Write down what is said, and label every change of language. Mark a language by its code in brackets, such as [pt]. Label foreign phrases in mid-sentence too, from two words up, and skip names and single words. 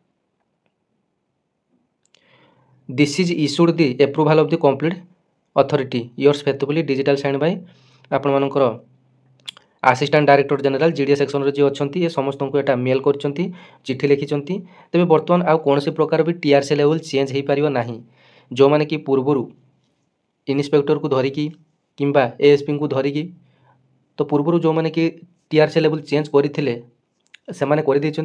[en] This is issued the approval of the complete authority। yours faithfully digital signed by [or] ଆପଣମାନଙ୍କର [en] assistant director general [or] ଜିଡ଼ିଏ ସେକ୍ସନରେ ଯିଏ ଅଛନ୍ତି ଏ ସମସ୍ତଙ୍କୁ ଏଟା ମେଲ୍ କରିଛନ୍ତି, ଚିଠି ଲେଖିଛନ୍ତି। ତେବେ ବର୍ତ୍ତମାନ ଆଉ କୌଣସି ପ୍ରକାର ବି [en] TRC level change [or] ହେଇପାରିବ ନାହିଁ। ଯେଉଁମାନେ କି ପୂର୍ବରୁ ଇନ୍ସପେକ୍ଟରକୁ ଧରିକି କିମ୍ବା ଏଏସପିଙ୍କୁ ଧରିକି ତ ପୂର୍ବରୁ ଯେଉଁମାନେ କି [en] TRC level change [or] କରିଥିଲେ ସେମାନେ କରିଦେଇଛନ୍ତି।